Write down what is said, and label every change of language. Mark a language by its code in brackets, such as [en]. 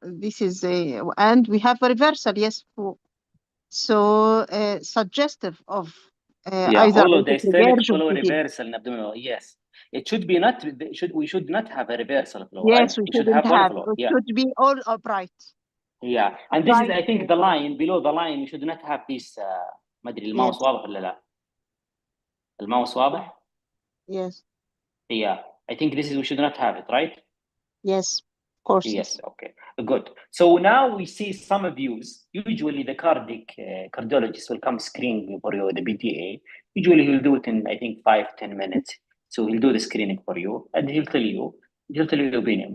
[en] This is and we have a reversal, yes. So suggestive of either holodiastolic flow reversal in abdominal. Yes, it should be not. We should not have a reversal flow. Yes, right? we should have one flow. It should be all upright. Yeah, and this is, I think, the line below the line. We should not have this. [ar] ما أدري الماوس واضح ولا لا؟ الماوس واضح؟ [en] Yes. Yeah, I think this is, we should not have it, right? Yes, of course. Yes, okay, good. So now we see some views. Usually the cardiologist will come screen for you, the PDA. Usually he'll do it in, I think, 5-10 minutes. So he'll do the screening for you and he'll tell you your opinion.